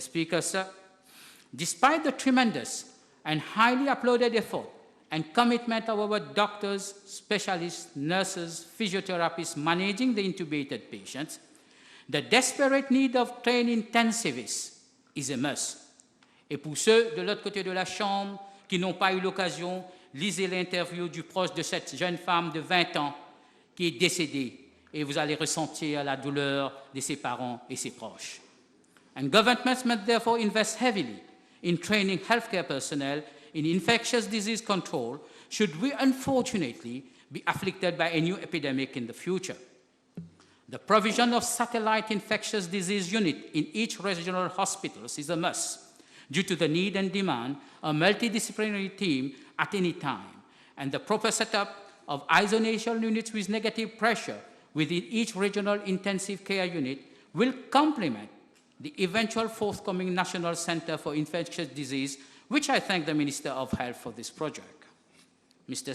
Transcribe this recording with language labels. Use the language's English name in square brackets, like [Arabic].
[English] Speaker, sir, despite the tremendous and highly applauded effort and commitment of our doctors, specialists, nurses, physiotherapists managing the intubated patients, the desperate need of trained intensivists is a must. [French] Et pour ceux de l'autre côté de la Chambre qui n'ont pas eu l'occasion, lisez l'interview du proche de cette jeune femme de 20 ans qui est décédée et vous allez ressentir la douleur de ses parents et ses proches. [English] And governments must therefore invest heavily in training healthcare personnel in infectious disease control should we unfortunately be afflicted by a new epidemic in the future. The provision of satellite infectious disease unit in each regional hospital is a must due to the need and demand a multidisciplinary team at any time, and the proper setup of isolation units with negative pressure within each regional intensive care unit will complement the eventual forthcoming National Center for Infectious Disease, which I thank the Minister of Health for this project. Mr.